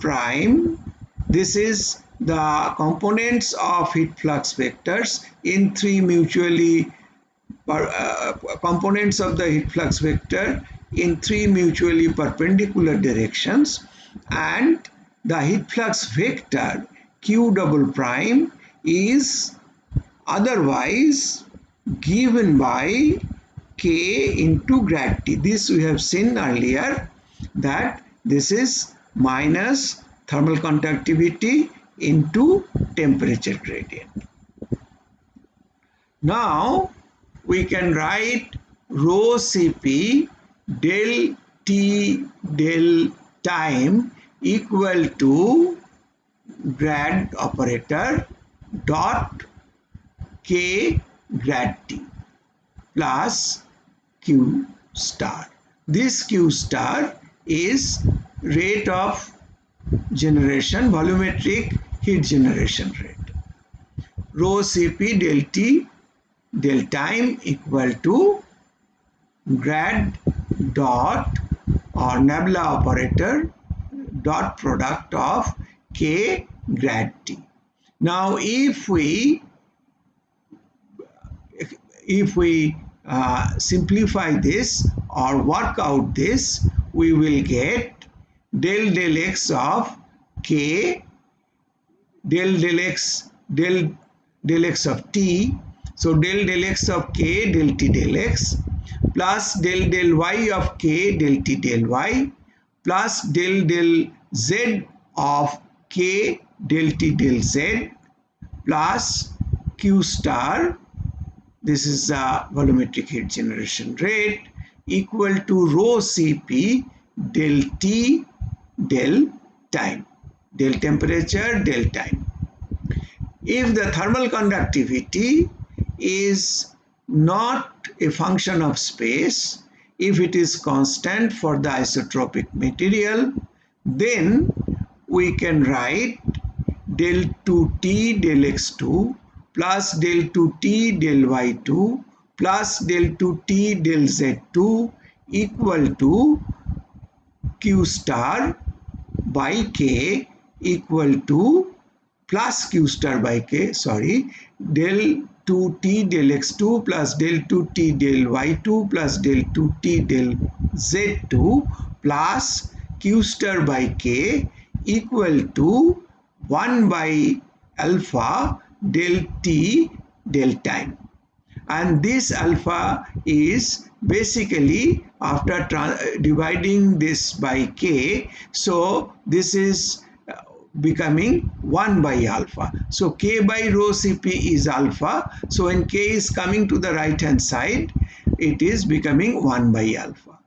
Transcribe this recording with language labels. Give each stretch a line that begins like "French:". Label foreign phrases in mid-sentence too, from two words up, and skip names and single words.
English: prime, this is the components of heat flux vectors in three mutually components of the heat flux vector in three mutually perpendicular directions, and the heat flux vector Q double prime is otherwise given by K into grad T. This we have seen earlier, that this is minus thermal conductivity into temperature gradient. Now we can write rho Cp del T del time equal to grad operator dot K grad T plus Q star. This Q star is rate of generation, volumetric heat generation rate. Rho Cp del T del time equal to grad dot or nabla operator dot product of K grad T. Now if we simplify this or work out this, we will get del x of K del x of T. So del x of K del T del x plus del y of K del T del y plus del z of K del T del z plus Q star, this is the volumetric heat generation rate, equal to rho Cp del T del time, del temperature del time. If the thermal conductivity is not a function of space, if it is constant for the isotropic material, then we can write del 2T del x2 plus del 2T del y2 plus del 2T del z2 equal to Q star by K equal to plus Q star by K, del 2T del x2 plus del 2T del y2 plus del 2T del z2 plus Q star by K equal to 1 by alpha del T del time. And this alpha is basically after dividing this by K, so this is becoming 1 by alpha. So K by rho Cp is alpha. So when K is coming to the right hand side, it is becoming 1 by alpha.